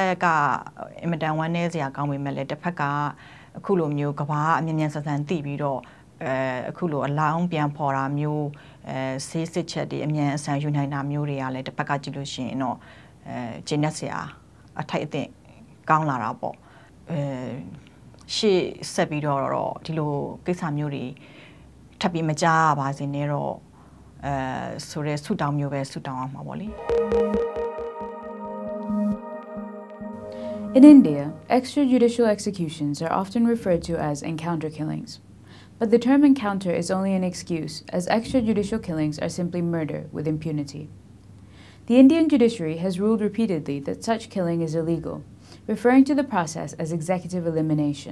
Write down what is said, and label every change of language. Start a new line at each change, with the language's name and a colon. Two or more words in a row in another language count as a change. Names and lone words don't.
Burmese: ကအင်မတန်ဝမ်းနည်းစရာကောင်းပေမဲ့လည်းတစ်ဖက်ကအခုလိုမျိုးကဘာအမြ мян ဆန်ဆန်သိပြီးတော့အခုလိုအလောင်းပြန်ဖော်တာမျိုးဆေးစစ်ချက်တွေအမြန်အဆန်ယူနိုင်တာမျိုးတွေကလည်းတစ်ဖက်ကကြည့်လို့ရှိရင်တော့ကျင်းနေစရာအထိုက်အသင့်ကောင်းလာတာပေါ့ရှေ့ဆက်ပြီးတော့ဒီလိုကိစ္စမျိုးတွေထပ်ပြီးမကြားရပါစေနဲ့တော့ဆိုရဲဆုတောင်းမျိုးပဲဆုတောင်းအောင်ပါပေါ့လေ
English: In India, extrajudicial executions are often referred to as encounter killings. But the term encounter is only an excuse, as extrajudicial killings are simply murder with impunity. The Indian judiciary has ruled repeatedly that such killing is illegal, referring to the process as executive elimination.